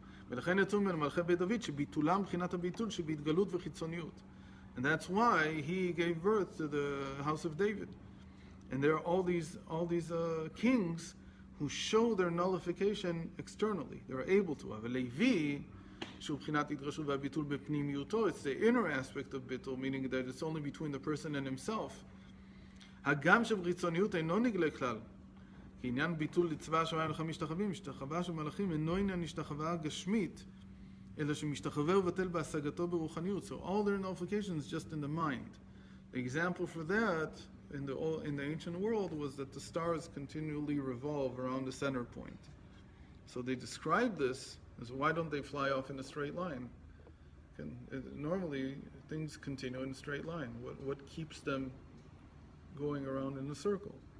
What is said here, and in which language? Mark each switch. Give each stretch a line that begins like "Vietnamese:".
Hebrew: ולכן יצאו ממנו מלכי בית דוד שביטולם מבחינת הביטול שבהתגלות וחיצוניות.
English: And that's why he gave birth to the house of David. And there are all these kings who show their nullification externally. They're able to.
Hebrew: אבל לוי, שהוא בחינת התגרשות והביטול בפנימיותו,
English: it's the inner aspect of ביטול, meaning that it's only between the person and himself.
Hebrew: הגם שבחיצוניות אינו נגלה כלל. כי עניין ביטול לצבא השמיים לך משתחווים, משתחווה של מלאכים אינו עניין השתחווה גשמית, אלא שמשתחווה ובטל בהשגתו ברוחניות.
English: So all their nullifications just in the mind. The example for that in the ancient world was that the stars continually revolve around the center point. So they describe this as why don't they fly off in a straight line? Normally things continue in a straight line. What keeps them going around in a circle?